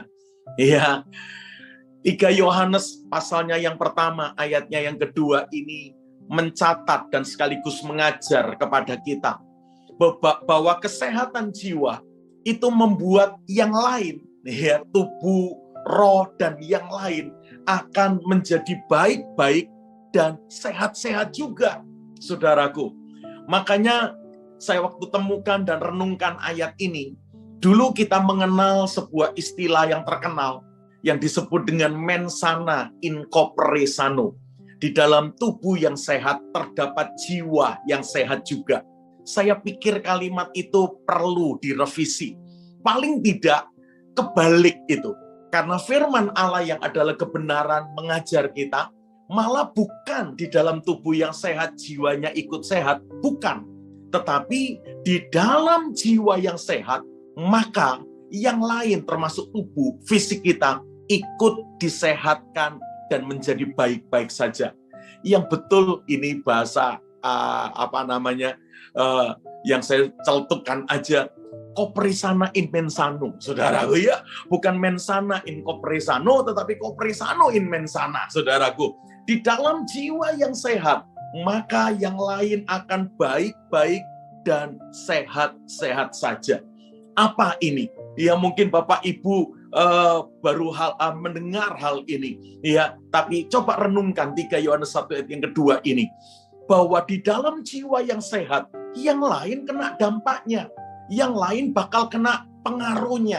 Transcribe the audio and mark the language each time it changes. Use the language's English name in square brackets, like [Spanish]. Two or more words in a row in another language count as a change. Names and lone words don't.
[Indonesian] Ya, 3 Yohanes pasalnya yang pertama, ayatnya yang kedua ini mencatat dan sekaligus mengajar kepada kita bahwa kesehatan jiwa itu membuat yang lain, ya, tubuh, roh, dan yang lain akan menjadi baik-baik dan sehat-sehat juga, saudaraku. Makanya saya waktu temukan dan renungkan ayat ini, dulu kita mengenal sebuah istilah yang terkenal yang disebut dengan [Latin] mens sana in corpore sano. [Indonesian] Di dalam tubuh yang sehat terdapat jiwa yang sehat juga. Saya pikir kalimat itu perlu direvisi. Paling tidak kebalik itu. Karena firman Allah yang adalah kebenaran mengajar kita, malah bukan di dalam tubuh yang sehat, jiwanya ikut sehat. Bukan. Tetapi di dalam jiwa yang sehat, maka yang lain termasuk tubuh, fisik kita, ikut disehatkan dan menjadi baik-baik saja. Yang betul ini bahasa yang saya celtukan aja, [Latin] corpore sana in mensano, [Indonesian] saudaraku ya. [Latin] Bukan mensana in corpore sano, tetapi corpore sano in mensana, [Indonesian] saudaraku. Di dalam jiwa yang sehat, maka yang lain akan baik-baik dan sehat-sehat saja. Apa ini? Ya mungkin Bapak Ibu baru mendengar hal ini, ya. Tapi coba renungkan 3 Yohanes 1 ayat yang kedua ini, bahwa di dalam jiwa yang sehat, yang lain kena dampaknya, yang lain bakal kena pengaruhnya.